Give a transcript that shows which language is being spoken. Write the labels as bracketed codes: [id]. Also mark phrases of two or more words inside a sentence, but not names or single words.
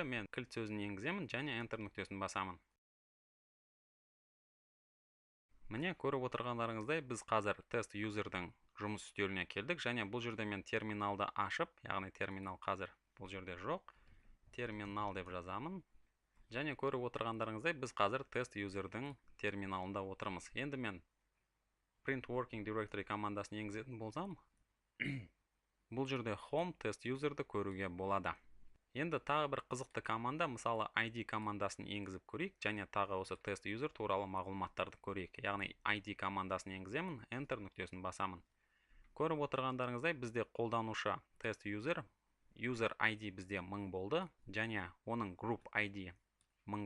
[kk] Мен кілт сөзін енгіземін және enter нүктесін басамын. Міне, көріп отырғандарыңыздай, біз қазір [en] test userдің [kk] жұмыс үстеліне келдік. Және бұл жерде мен терминалды ашып, яғни терминал қазір бұл жерде жоқ. Терминал деп жазамын. Және көріп отырғандарыңыздай, біз қазір [en] test userдің [kk] терминалында отырмыз. Енді мен [en] print working directory [kk] командасын енгізетін болсам, бұл жерде [en] home test userді [kk] көруге болады. Енді тағы бір қызықты команда, мысалы ID командасын енгізіп көрейік, және тағы осы [en] test user [kk] туралы мағлұматтарды көрейік. Яғни ID командасын енгіземін, enter нүктесін басамын. Көріп отырғандарыңыздай, бізде қолданушы [en] test user [kk] ID бізде 1000 болды, және оның [en] group ID [kk] 1000 болды.